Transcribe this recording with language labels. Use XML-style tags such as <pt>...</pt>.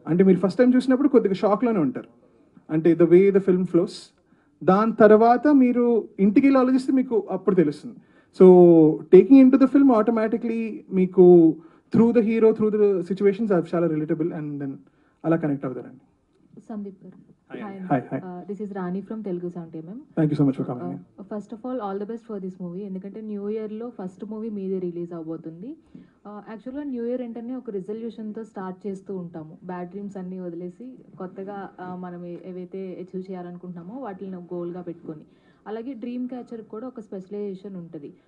<te>అంటే మీరు first time చూసినప్పుడు కొద్దిగా షాక్లోనే ఉంటారు, అంటే</te> <en>The way the film flows.</en> <te>దాని తర్వాత మీరు ఇంటికి వెళ్ళి ఆలోచిస్తే మీకు అప్పుడు తెలుస్తుంది.</te> <en>so taking in to the film</en> <te>automatically మీకు through the hero, through the situations అవి చాలా రిలేటబుల్ అండ్ దెన్ అలా కనెక్ట్ అవుతారండి.</te> <en>Sandeep garu. Hi. This is Rani from Telugu Sound MM. Thank you so much for coming. First of all the best for this movie.</en> <te>ఎందుకంటే new ఇయర్లో first movie మీదే release అవబోతుంది. యాక్చువల్గా new year ఏంటనే ఒక రిజల్యూషన్తో start చేస్తూ ఉంటాము. Bad dreams అన్నీ వదిలేసి కొత్తగా మనం ఏవైతే అచీవ్ చేయాలనుకుంటున్నామో వాటిని గోల్గా పెట్టుకొని, అలాగే డ్రీమ్ క్యాచర్ కూడా ఒక స్పెషలైజేషన్ ఉంటుంది.</te>